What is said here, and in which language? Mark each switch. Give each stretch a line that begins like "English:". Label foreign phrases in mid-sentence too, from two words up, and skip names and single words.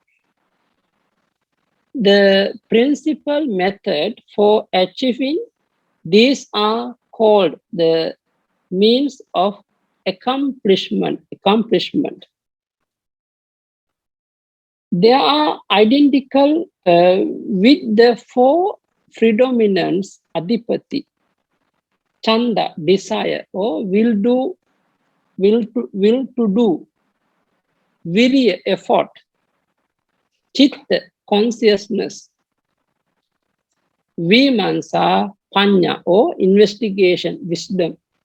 English: The principal method for achieving these are called the means of accomplishment. They are identical with the 4 predominants, adhipati, chanda, desire, or will to do, virya, effort, chitta, consciousness, Vimansa, Panya, or investigation, wisdom.